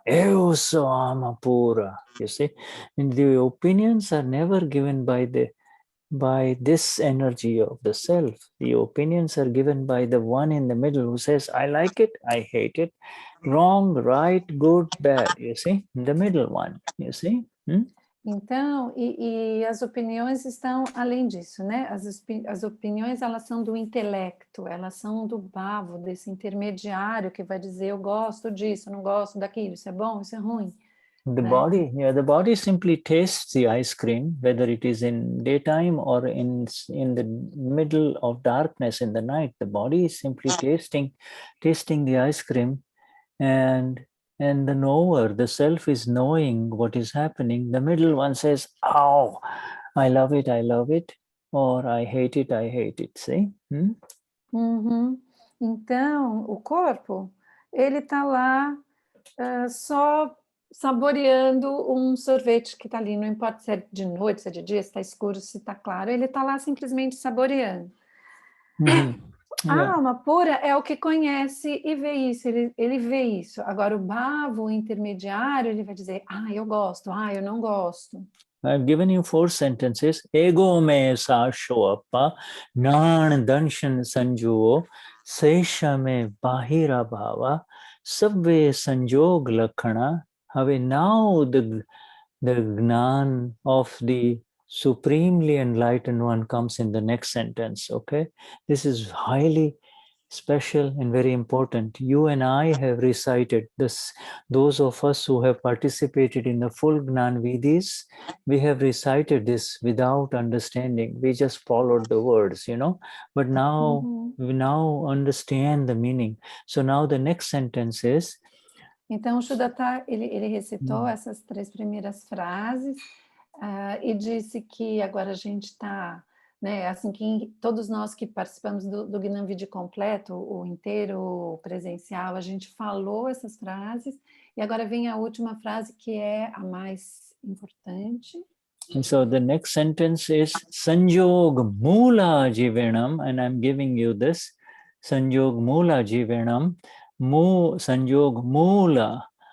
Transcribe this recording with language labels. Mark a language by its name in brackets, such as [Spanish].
[Portuguese] Eu sou Amapura. [English] You see, and the opinions are never given by this energy of the self. The opinions are given by the one in the middle who says, I like it, I hate it, wrong, right, good, bad. You see, the middle one. You see. [Portuguese] Então, e as opiniões estão além disso, né? As opiniões, elas são do intelecto, elas são do bhava, desse intermediário que vai dizer eu gosto disso, eu não gosto daquilo, isso é bom, isso é ruim. [English] The body simply tastes the ice cream, whether it is in daytime or in the middle of darkness in the night. The body is simply tasting the ice cream, and the knower, the self, is knowing what is happening. The middle one says, "Oh, I love it, or I hate it." See? Uhum. [Portuguese] Então, o corpo, ele está lá só saboreando um sorvete que está ali, não importa se é de noite, se é de dia, se está escuro, se está claro, ele está lá simplesmente saboreando. A alma pura é o que conhece e vê isso, ele vê isso. Agora o bhava, o intermediário, ele vai dizer, eu gosto, eu não gosto. [English] I've given you 4 sentences. [Prakrit languages] Ego me Saashao Appa, Nan Danshan Sanjuo, Sesha me Bahira Bhava, Sabve Sanjog Lakhana. [English] Have now the Gnan of the supremely enlightened one comes in the next sentence. Okay, this is highly special and very important. You and I have recited this. Those of us who have participated in the full Gnan Vidis, we have recited this without understanding. We just followed the words, but now we now understand the meaning. So now the next sentence is, [Portuguese] então o Shuddha ele recitou essas 3 primeiras frases e disse que agora a gente está, né, assim, que todos nós que participamos do Gnani Vidi completo, o inteiro presencial, a gente falou essas frases, e agora vem a última frase que é a mais importante. [English] And so the next sentence is Sanjog Mula Jivanam, and I'm giving you this. Sanjog Mula Jivanam. Sanjog Mula.